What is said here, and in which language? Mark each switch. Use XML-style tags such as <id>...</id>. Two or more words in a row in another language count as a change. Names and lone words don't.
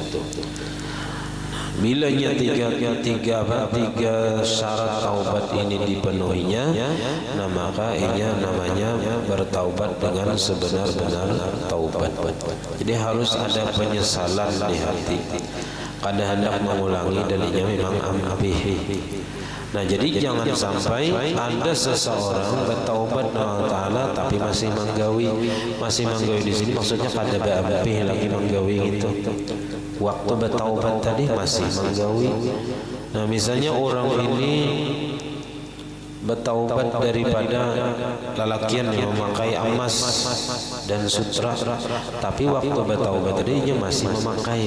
<id>Bilanya tiga syarat taubat ini dipenuhinya, nah maka ia namanya bertaubat dengan sebenar-benar taubat. Jadi harus ada penyesalan di hati, kada hendak mengulangi, dan ia memang ampih. Nah, jadi jangan sampai ada seseorang bertaubat Allah Ta'ala tapi masih menggawi di sini, maksudnya</id> <bjn>kada berampih lagi menggawi</bjn> <id>gitu. Waktu bertaubat tadi masih menggawi. Nah, misalnya orang ini bertaubat daripada lalakian yang memakai emas dan sutra, tapi waktu bertaubat tadi dia masih memakai.</id>